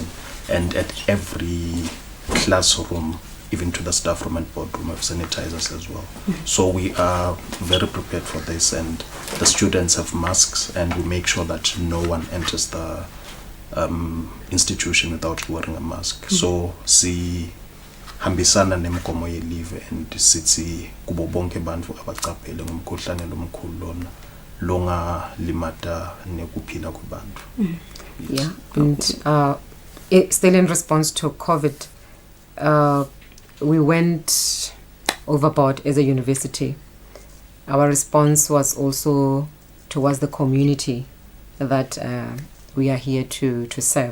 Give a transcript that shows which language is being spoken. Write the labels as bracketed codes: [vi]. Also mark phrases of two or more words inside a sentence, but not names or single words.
[en] And at every classroom, even to the staff room and boardroom, we have sanitizers as well. So we are very prepared for this, and the students have masks, and we make sure that no one enters the institution without wearing a mask. [ss] So hambisana nemigomo yelive, and sithi kubo bonke bantu abaqaphele ngomkhuhlane lomkhulu lona longa limata nekuphila kwabantu. [en] Yeah, and still in response to COVID, we went overboard as a university. Our response was also towards the community that we are here to serve.